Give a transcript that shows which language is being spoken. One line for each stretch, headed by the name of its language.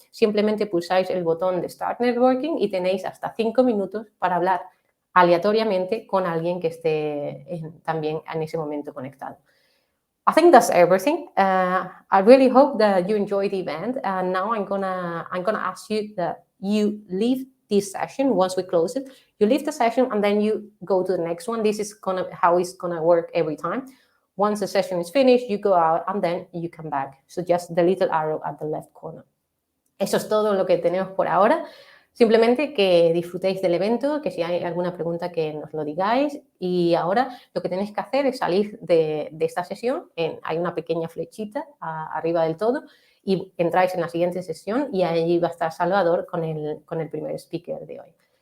Spanish: Simplemente pulsáis el botón de Start Networking y tenéis hasta 5 minutos para hablar aleatoriamente con alguien que esté también en ese momento conectado.
English: I think that's everything. I really hope that you enjoyed the event. And now I'm gonna ask you that you leave this session once we close it. You leave the session and then you go to the next one. This is how it's gonna work every time. Once the session is finished, you go out and then you come back. So just the little arrow at the left corner.
Spanish: Eso es todo lo que tenemos por ahora. Simplemente que disfrutéis del evento, que si hay alguna pregunta que nos lo digáis. Y ahora lo que tenéis que hacer es salir de esta sesión. Hay una pequeña flechita arriba del todo y entráis en la siguiente sesión y ahí va a estar Salvador con el primer speaker de hoy.